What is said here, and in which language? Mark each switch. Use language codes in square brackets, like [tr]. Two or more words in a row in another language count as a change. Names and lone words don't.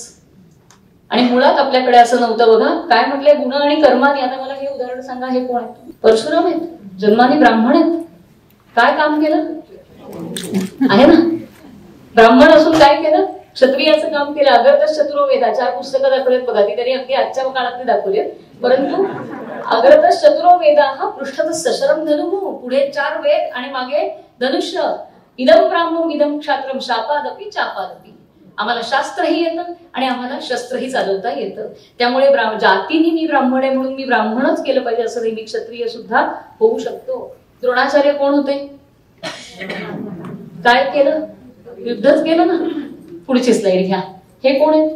[mr] आणि मुळात आपल्याकडे असं नव्हतं. बघा काय म्हटलंय, गुण आणि कर्माने. आता मला हे उदाहरण सांगा, हे कोण आहेत? परशुराम आहेत, जन्माने ब्राह्मण आहेत. काय काम केलं आहे ना, ब्राह्मण असून काय केलं? क्षत्रियाचं काम केलं. [sa] अग्रतः चतुर्वेदा [mr] 4 पुस्तकं दाखवलेत बघा, ती तरी अगदी आजच्या काळातली दाखवलीत. [sa] परंतु अग्रतः चतुर्वेदा हा पृष्ठतः सशरम धनुः, [mr] पुढे 4 वेद आणि मागे धनुष्य. [sa] इदम ब्राह्मण इदम क्षात्रम शापादपी चापादपी. [mr] आम्हाला शास्त्रही येतं आणि आम्हाला शस्त्रही चालवता येतं. त्यामुळे जातीने मी ब्राह्मण आहे म्हणून मी ब्राह्मणच केलं पाहिजे असं नाही, मी क्षत्रिय सुद्धा होऊ शकतो. द्रोणाचार्य कोण होते? काय केलं? युद्धच केलं ना. पुढची स्लाइड घ्या. हे कोण आहेत?